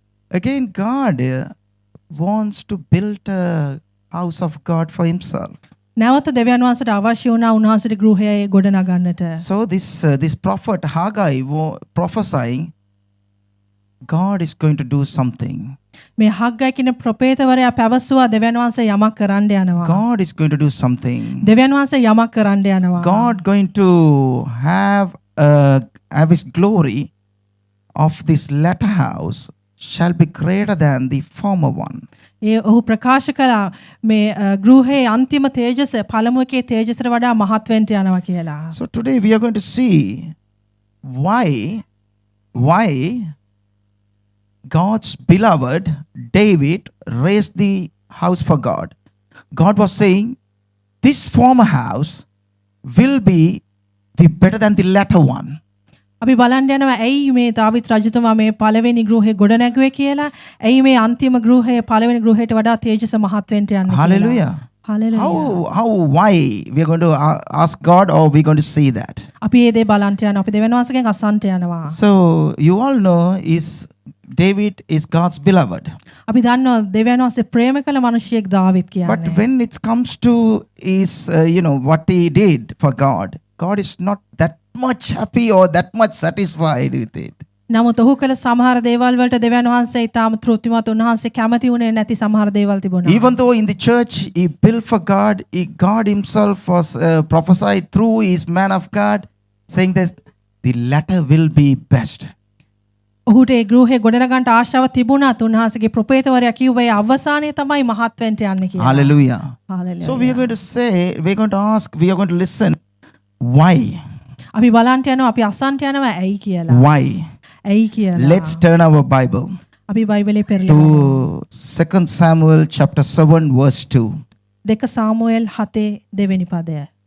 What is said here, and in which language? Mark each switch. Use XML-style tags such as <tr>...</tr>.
<en>again God wants to build a house of God for himself.</en> <si>නැවත දෙවියන් වහන්සේට අවශ්‍ය වුණා උන්වහන්සේට ගෘහය ගොඩනගන්නට.</si> <en>So this prophet Haggai prophesying, God is going to do something.</en> <si>මේ හග්ගයි කියන ප්‍රොපේතවරයා පැවසුවා දෙවියන් වහන්සේ යමක් කරන්න යනවා.</si> <en>God is going to do something.</en> <si>දෙවියන් වහන්සේ යමක් කරන්න යනවා.</si> <en>God going to have his glory of this latter house shall be greater than the former one.</en> <si>ඔහු ප්‍රකාශ කළා මේ ගෘහයේ අන්තිම තේජස පළමු එකේ තේජසට වඩා මහත් වෙන්න යනවා කියලා.</si> <en>So today we are going to see why God's beloved David raised the house for God. God was saying this former house will be better than the latter one.</en> <si>අපි බලන්න යනවා ඇයි මේ දාවිත් රජතුමා මේ පළවෙනි ගෘහය ගොඩනැගුවේ කියලා. ඇයි මේ අන්තිම ගෘහය පළවෙනි ගෘහයට වඩා තේජස මහත් වෙන්න යන්නේ කියලා.</si> <en>Hallelujah. Hallelujah. Why? We are going to ask God, or we are going to see that.</en> <si>අපි මේ දේ බලන්න යනවා. අපි දෙවියන් වහන්සේගෙන් අසන්න යනවා.</si> <en>So you all know is David is God's beloved.</en> <si>අපි දන්නවා දෙවියන් වහන්සේ ප්‍රේම කළ මිනිහෙක් දාවිද්</si> <en>But</en> <si>කියන්නේ.</si> <en>when it comes to his, what he did for God, God is not that much happy or that much satisfied with it.</en> <si>නමුත් ඔහු කළ සමහර දේවල් වලට දෙවියන් වහන්සේ ඊටාම තෘප්තිමත් උන්වහන්සේ කැමති වුණේ නැති සමහර දේවල් තිබුණා.</si> <en>Even though in the church he built for God, God himself was prophesied through his man of God, saying that the latter will be best.</en> <si>ඔහුට ඒ ගෘහය ගොඩනගන්නට ආශාව තිබුණත් උන්වහන්සේගේ ප්‍රොපේතවරයා කිව්වේ අවසානයේ තමයි මහත් වෙන්න යන්නේ කියලා.</si> <en>Hallelujah. Hallelujah. So we are going to say, we are going to ask, we are going to listen. Why?</en> <si>අපි බලන්ට යනවා අපි අසන්ට යනවා ඇයි කියලා.</si> <en>Why?</en> <si>ඇයි කියලා.</si> <en>Let's turn our Bible</en> <si>අපි බයිබලේ පෙරලමු.</si> <en>to 2 Samuel chapter 7 verse 2.</en> <si>2 සාමුවෙල් 7 දෙවෙනි පදය.</si>